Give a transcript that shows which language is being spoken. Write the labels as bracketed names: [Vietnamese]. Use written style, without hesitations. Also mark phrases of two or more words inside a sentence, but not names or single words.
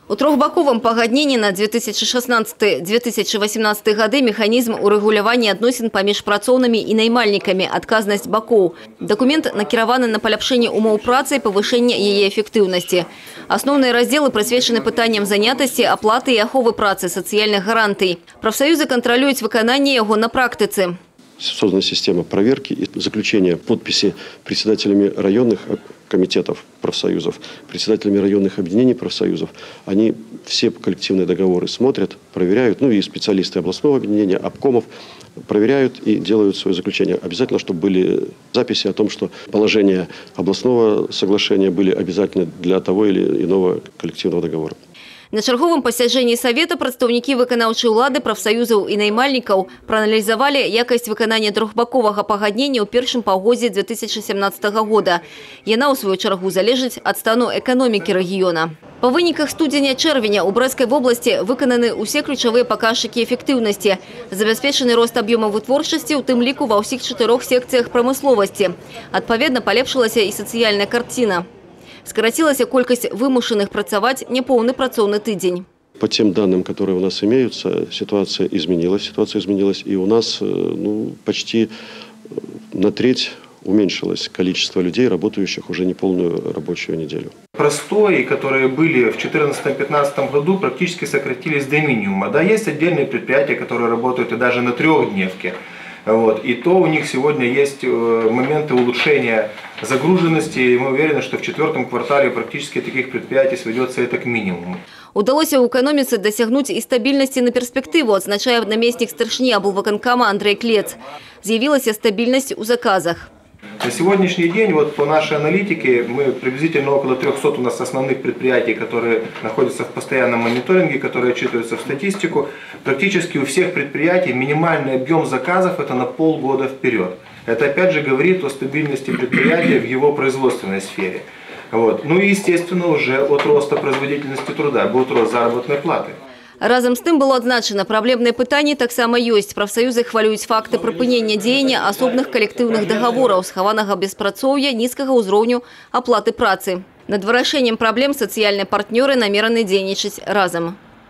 [Belarusian] У трохбаковым пагадненні на 2016-2018 гады механізм урэгулявання адносін паміж працоўнымі і наймальнікамі, адказнасць бакоў. Дакумент накіраваны на паляпшэнне умоў працы і павышэнне яе эфектыўнасці. Асноўныя раздзелы прысвечаны пытанням занятасці, аплаты і аховы працы, сацыяльных гарантый. Прафсаюзы кантралююць выкананне яго на практыцы. [Russian] Создана система проверки и заключения подписи председателями районных комитетов профсоюзов, председателями районных объединений профсоюзов. Они все коллективные договоры смотрят, проверяют, ну и специалисты областного объединения, обкомов проверяют и делают свое заключение. Обязательно, чтобы были записи о том, что положения областного соглашения были обязательны для того или иного коллективного договора. [Belarusian] На чарговым пасяджэнні Савета прадстаўнікі выканаўчай улады, прафсаюзаў і наймальнікаў прааналізавалі якасць выканання трохбаковага пагаднення ў першым паўгоддзі 2017 года. Яна, у сваю чаргу, залежыць ад стану эканомікі рэгіёна. Па выніках студзеня-чэрвеня ў Брэскай вобласці выкананы ўсе ключавыя паказчыкі эфектыўнасці. Забяспечаны рост аб'ёма вытворчасці, у тым ліку ва ўсіх 4 секцыях прамысловасці. Адпаведна, палепшылася і сацыяльная карціна. Скоротилась колькость вымушенных працаваць неполный працоўны тыдзень. [Russian] По тем данным, которые у нас имеются, ситуация изменилась. И у нас почти на треть уменьшилось количество людей, работающих уже неполную рабочую неделю. Простои, которые были в 2014-2015 году, практически сократились до минимума. Да, есть отдельные предприятия, которые работают и даже на трехдневке. И то у них сегодня есть моменты улучшения загруженности, и мы уверены, что в 4-м квартале практически таких предприятий сведется это к минимуму. [Belarusian] Удалося ў эканоміцы дасягнуць і стабільнасці на перспектыву, адзначае намеснік старшыні аблвыканкама Андрей Клец. З'явілася стабільнасць у заказах. [Russian] На сегодняшний день, по нашей аналитике, мы приблизительно около 300 у нас основных предприятий, которые находятся в постоянном мониторинге, которые отчитываются в статистику. Практически у всех предприятий минимальный объем заказов это на полгода вперед. Это опять же говорит о стабильности предприятия в его производственной сфере. Ну и естественно уже от роста производительности труда, будет рост заработной платы. [Belarusian] Разом з тым было адзначана, праблемныя пытанні таксама ёсць. Прафсаюзы хвалююць факты прыпынення дзеяння асобных калектыўных дагавораў, схаванага беспрацоўя, нізкага ўзроўню аплаты працы. Над вырашэннем праблем сацыяльныя партнёры намераны дзейнічаць разам.